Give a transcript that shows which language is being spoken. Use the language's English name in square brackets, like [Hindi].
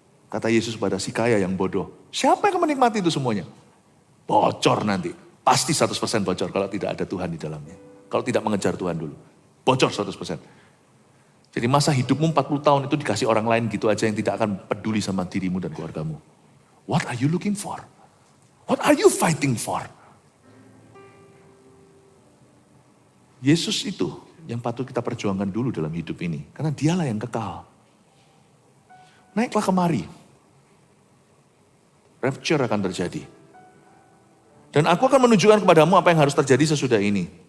[Indonesian] Kata Yesus pada si kaya yang bodoh. Siapa yang menikmati itu semuanya? Bocor nanti. Pasti 100% bocor kalau tidak ada Tuhan di dalamnya. Kalau tidak mengejar Tuhan dulu. Bocor 100%. Jadi masa hidupmu 40 tahun itu dikasih orang lain gitu aja yang tidak akan peduli sama dirimu dan keluargamu. [English] What are you looking for? What are you fighting for? [Indonesian] Yesus itu yang patut kita perjuangkan dulu dalam hidup ini. Karena dialah yang kekal. Naiklah kemari. Rapture akan terjadi. Dan aku akan menunjukkan kepadamu apa yang harus terjadi sesudah ini.